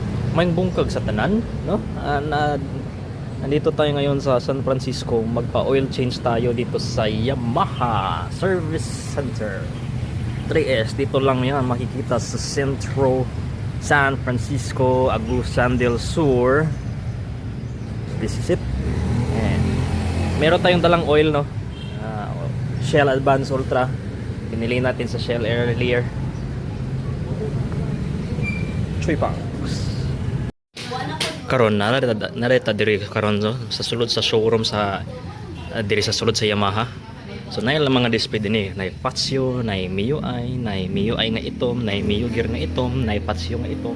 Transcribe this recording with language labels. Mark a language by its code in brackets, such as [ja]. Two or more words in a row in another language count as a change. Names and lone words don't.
[ceb] may bungkag sa tanan, no? [tl] Nandito tayo ngayon sa San Francisco. Magpa-oil change tayo dito sa Yamaha Service Center 3S. Dito lang yan makikita sa Centro San Francisco, Agusan del Sur. [en] This is it. [tl] And meron tayong dalang oil, no? Shell Advance Ultra. Pinili natin sa Shell earlier. Chuy pang. [ceb] Karon nareta diri karon so, sa sulod sa showroom sa diri sa sulod sa Yamaha. So nay lang mga display dinhi, nay Patio, nay MIUI nga itom, nay Mio gear nga itom, nay Patio nga itom.